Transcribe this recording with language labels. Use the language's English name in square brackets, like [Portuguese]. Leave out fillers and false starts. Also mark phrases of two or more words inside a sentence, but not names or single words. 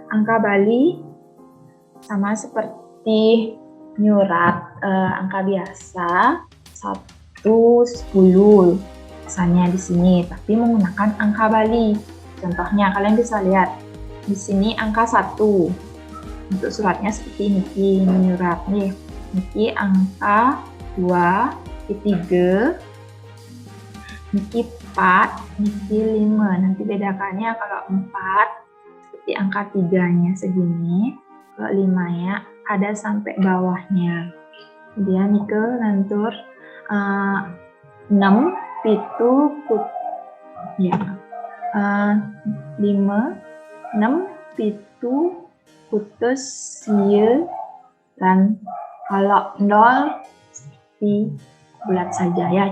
[Indonesian] angka Bali sama seperti nyurat angka biasa 1, 10 misalnya di sini, tapi menggunakan angka Bali. Contohnya kalian bisa lihat di sini angka 1. Untuk suratnya seperti ini, nyurat nih. [Balinese] Niki angka 2, niki 3, niki 4, niki 5. [Indonesian] Nanti bedakannya kalau 4 seperti angka 3-nya segini, kalau 5-nya ada sampai bawahnya. Kemudian [Balinese] nike lantur [Indonesian] 6, 7, ya. 5, 6, 7, putus, siil, dan kalau 0 seperti bulat saja ya.